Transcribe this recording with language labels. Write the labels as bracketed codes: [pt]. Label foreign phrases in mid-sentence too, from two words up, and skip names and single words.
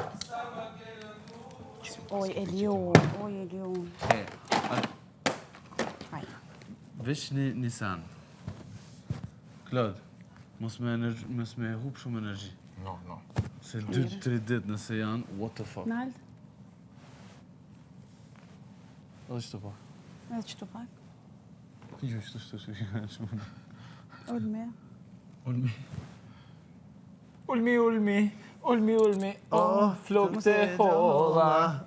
[sq] Oj, Elion. Haj. Vesh një sen. Klod, mos me hup shumë energji. No. Se 2-3 dit nëse janë, [en] what the fuck. [sq] Nalt, Edhe qëto pa. edhe qëtu pak. Jo, qëto shumë. Ulme. Ulmi, oh, flok të holla.